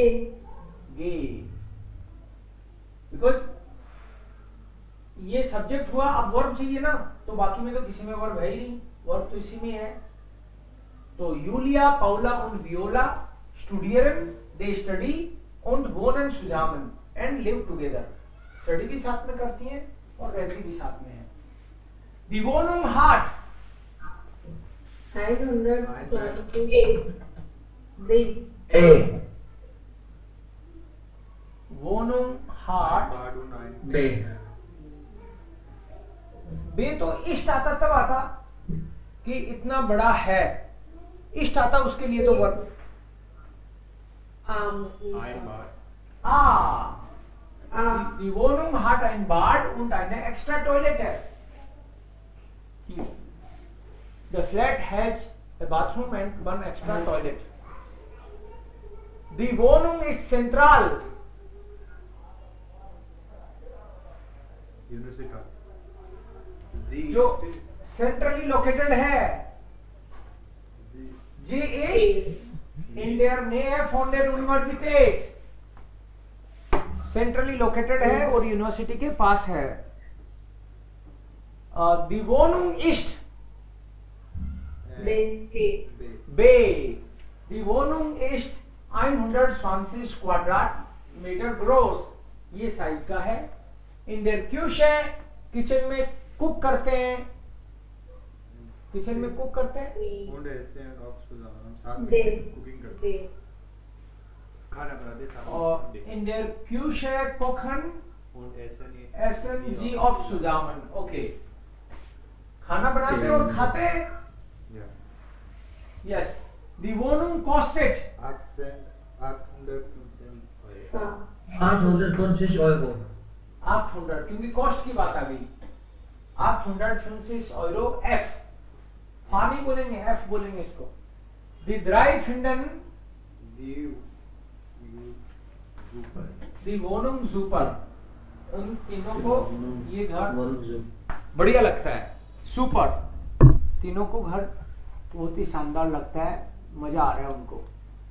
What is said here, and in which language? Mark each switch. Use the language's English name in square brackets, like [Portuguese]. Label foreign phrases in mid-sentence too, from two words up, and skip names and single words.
[Hindi] गे, बिकॉज ये सब्जेक्ट हुआ, अब वर्ब चाहिए ना, तो बाकी में तो किसी में वर्ब है ही नहीं, वर्ब तो इसी में है। [German] तो यूलिया पाउला und वियोला स्टूडियरन, [English] they study [German] und wohnen zusammen [English] and live together, [Hindi] स्टडी भी साथ में करती हैं और रहती भी साथ में है। [German] Die Wohnung hat 120 ए Wohnung hat, बे [Hindi] बे तो इष्ट आता तब आता कि इतना बड़ा है, इष्ट आता उसके लिए तो वर्ब [German] Die Wohnung hat ein Bad und eine extra Toilette. [English] The flat has a bathroom and one extra toilet. [German] Die Wohnung ist zentral. [Hindi] जो [English] centrally located [Hindi] है। [German] जी ist in der Nähe von der Universität, [English] centrally located [Hindi] है और यूनिवर्सिटी के पास है। [German] Die Wohnung ist B. Die Wohnung ist 120 Quadratmeter groß, [Hindi] ये साइज का है। [German] In der Küche, [Hindi] किचन में कुक करते हैं, किचन में कुक करते हैं। [German] और in der Küche kochen essen sie oft zusammen. [Hindi] Okay, खाना बनाते और खाते हैं। [German] Yes, die Wohnung kostet 850 Euro। 800, [Hindi] क्योंकि कॉस्ट की बात आ गई। 850 Euro F, फानी बोलेंगे, F बोलेंगे इसको। [German] Die drei finden die Wohnung super, [Hindi] उन तीनों को ये घर बढ़िया लगता है। सुपर, तीनों को घर बहुत ही शानदार लगता है, मजा आ रहा है उनको।